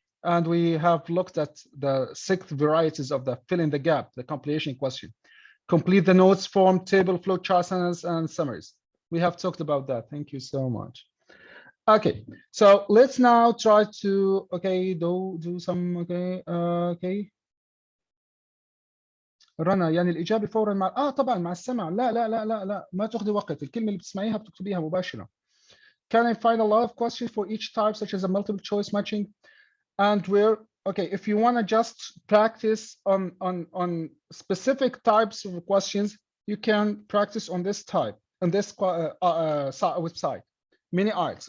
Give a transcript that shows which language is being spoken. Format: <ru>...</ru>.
<en>And we have looked at the 6 varieties of the fill in the gap, the compilation question. Complete the notes, form, table, flowcharts, and summaries. We have talked about that. Thank you so much. Okay, so let's now try to do some okay.</en> <ar>رنا يعني الإجابة فورا مع طبعا مع السمع. لا لا لا لا لا ما تاخذي وقت، الكلمة اللي بتسمعيها بتكتبيها مباشرة.</ar> <en>Can I find a lot of questions for each type, such as a multiple choice matching? And we're okay. If you want to just practice on specific types of questions, you can practice on this type, on this website, mini IELTS.</en>